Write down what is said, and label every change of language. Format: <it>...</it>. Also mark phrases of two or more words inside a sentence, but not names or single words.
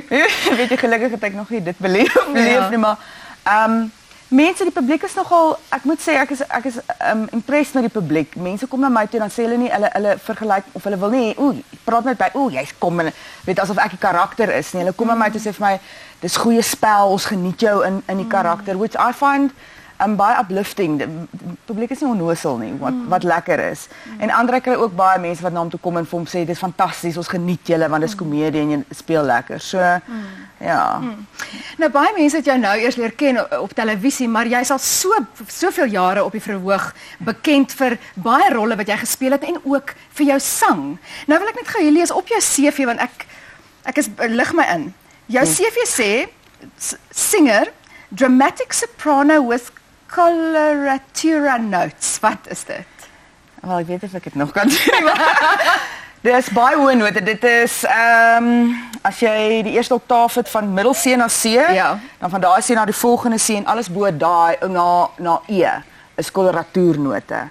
<af>Weet jy, gelukkig het ek nog nie dit beleef nie, maar mense, die publiek is nogal, ek moet sê ek is impressed met die publiek. Mense kom na my toe dan sê hulle nie hulle vergelyk of hulle wil nie praat met my, jy's kom en weet asof ek die karakter is nie. Hulle kom na my toe sê vir my dis goeie spel, ons geniet jou in die karakter,</af> <en>which I find baie uplifting.</en> <af>Die publiek is nie onnosel nie, wat lekker is. En Andre kry ook baie mense wat na hom toe kom en vir hom sê dis fantasties, ons geniet julle want dis komedie en jy speel lekker. So ja. Nou baie mense het jou nou eers leer ken op televisie, maar jy's al soveel jare op die verhoog bekend vir baie rolle wat jy gespeel het en ook vir jou sang. Nou wil ek net gou hier lees op jou CV want ek is lig my in. Jou CV sê</af> <en>singer, dramatic soprano with coloratura notes.</en> <af>Wat is dit? Wel, ek weet of ek dit nog kan sê. Dis baie hoë note. Dit is as jy die eerste oktaaf het van middel C na C, dan van daai C na die volgende C en alles bo daai na E is koloratuurnote.</af>